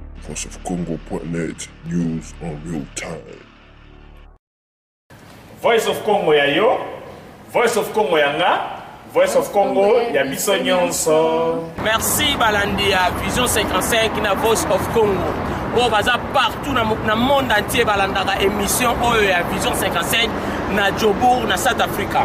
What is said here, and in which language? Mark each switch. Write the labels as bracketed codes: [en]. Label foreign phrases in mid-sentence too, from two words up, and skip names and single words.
[en] voiceofcongo.net news on real time. [ln] Voice of Congo ya yo, Voice of Congo ya nga, Voice of Congo ya biso nyonso. Merci balandi ya Vision 55 na Voice of Congo. On baza partout na [fr] monde entier [ln] balandaka émission oyo ya Vision 55 na Jobour na South Africa.